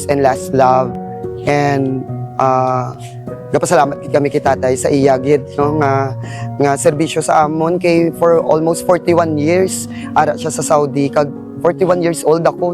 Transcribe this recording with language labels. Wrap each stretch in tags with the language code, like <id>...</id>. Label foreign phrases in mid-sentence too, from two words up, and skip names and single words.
<en>and last love, and</en> <hil>napasalamat gid kami kay tatay sa iya gid no nga serbisyo sa amon kay</hil> <en>for almost 41 years</en> <hil>ara siya sa Saudi, kag</hil> <en>41 years old</en> <hil>ako.</hil>